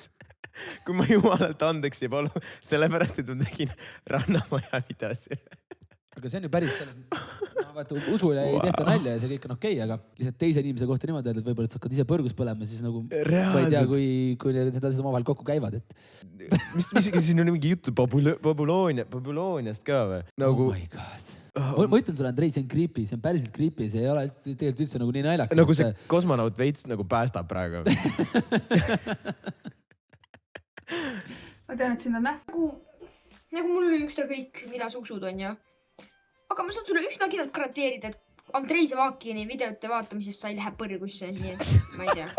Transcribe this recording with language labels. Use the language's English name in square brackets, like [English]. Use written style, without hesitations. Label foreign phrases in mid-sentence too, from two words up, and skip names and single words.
[Estonian] Kui ma jumalalt andeks ei palu, sellepärast, et ma tegin Rannamaja videos. Aga see on ju päris selles, usule ei tehta nalja ja see kõik on okei, aga lihtsalt teise inimese kohta niimoodi öelda, et võib-olla, et sa hakkad ise põrgus põlema, siis nagu ma ei tea, kui need asjad omavahel kokku käivad. Mis siin on mingi jutu Babyloniast ka või? [English] Oh my god. [Estonian] Ma ütlen sulle, Andrei, see on creepy, see on päriselt creepy, see ei ole tegelikult üldse nagu nii naljakas. Nagu see kosmonaut veits nagu päästab praegu. Ma tean, et siin on Nagu mul oli üksta kõik, mida sa usud on ja. Aga ma saan sulle üsna kindlalt garanteerida, et Andrei Sevakini videote vaatamisest sa ei lähe põrgusse, nii et ma ei tea.